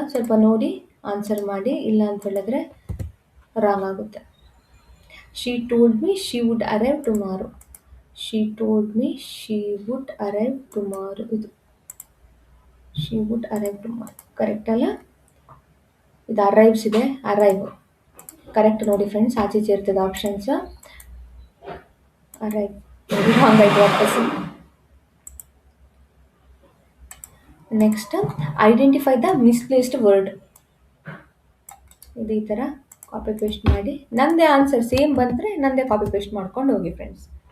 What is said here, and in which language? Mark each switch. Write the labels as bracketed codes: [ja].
[kn] ಸ್ವಲ್ಪ ನೋಡಿ ಆನ್ಸರ್ ಮಾಡಿ, ಇಲ್ಲ ಅಂತ ಹೇಳಿದ್ರೆ ರಾಂಗ್ ಆಗುತ್ತೆ. [en] She told me she would arrive tomorrow. She told me she would arrive tomorrow. ಇದು she would arrive tomorrow. [kn] Correct ಅಲ್ಲ? ಇದು ಅರೈವ್ಸ್ ಇದೆ, ಅರೈವ್ ಕರೆಕ್ಟ್ ನೋಡಿ ಫ್ರೆಂಡ್ಸ್. ಆಚೆ ಇರ್ತದೆ ಆಪ್ಷನ್ಸ್. ಅರೈವ್ ನೋಡಿ, ರಾಂಗ್ ಆಯ್ತು ವಾಪಸ್ಸು. [en] Next, identify the misplaced word. [kn] ಇದು ಈ ಥರ ಕಾಪಿ ಪೇಸ್ಟ್ ಮಾಡಿ, ನಂದೇ ಆನ್ಸರ್ ಸೇಮ್ ಬಂದರೆ ನಂದೇ ಕಾಪಿ ಪೇಸ್ಟ್ ಮಾಡ್ಕೊಂಡು ಹೋಗಿ ಫ್ರೆಂಡ್ಸ್.